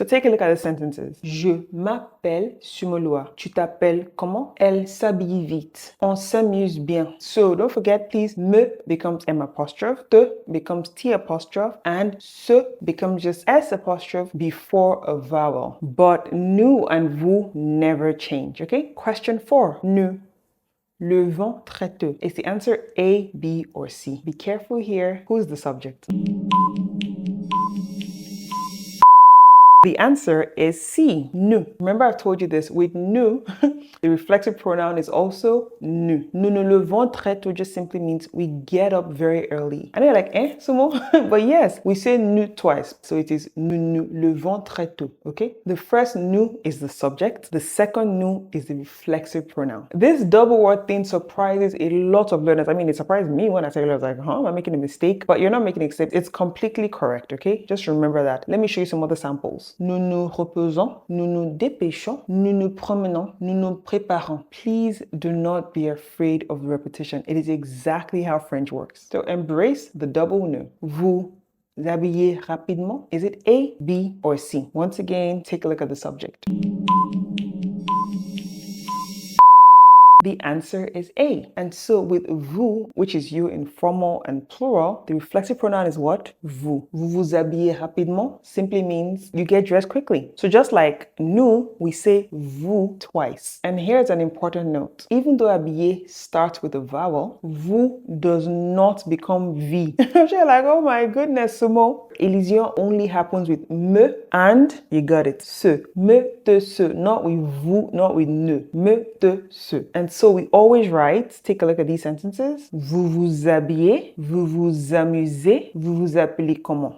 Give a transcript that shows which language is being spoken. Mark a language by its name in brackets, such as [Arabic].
[English] So take a look at the sentences. [French] Je m'appelle Sumulua. Tu t'appelles comment? Elle s'habille vite. On s'amuse bien. [English] So don't forget, please, me becomes M apostrophe, te becomes T apostrophe, and se becomes just S apostrophe before a vowel. But nous and vous never change. Okay? Question 4. [French] Nous levons très tôt. [English] Is the answer A, B, or C? Be careful here. Who's the subject? The answer is C, nous. Remember I've told you this, with nous, the reflexive pronoun is also nous. [French] Nous nous levons très tôt [English] just simply means we get up very early. I know you're like, Sumo? But yes, we say nous twice. So it is [French] nous nous levons très tôt, [English] okay? The first nous is the subject. The second nous is the reflexive pronoun. This double word thing surprises a lot of learners. I mean, it surprised me when I said it. I was like, am I making a mistake? But you're not making a mistake. It's completely correct, okay? Just remember that. Let me show you some other samples. [French] Nous nous reposons, nous nous dépêchons, nous nous promenons, nous nous préparons. [English] Please do not be afraid of the repetition. It is exactly how French works. So embrace the double nous. [French] Vous habillez rapidement. [English] Is it A, B, or C? Once again, take a look at the subject. The answer is A. And so with vous, which is you in formal and plural, the reflexive pronoun is what? Vous. [French] Vous vous habillez rapidement [English] simply means you get dressed quickly. So just like nous, we say vous twice. And here's an important note. Even though habillé starts with a vowel, vous does not become V. You're like, oh my goodness, Sumo. Elision only happens with me and, you got it, se. Me, te, se. Not with vous, not with ne. Me, te, se. And so we always write, take a look at these sentences. [French] Vous vous habillez, vous vous amusez, vous vous appelez comment?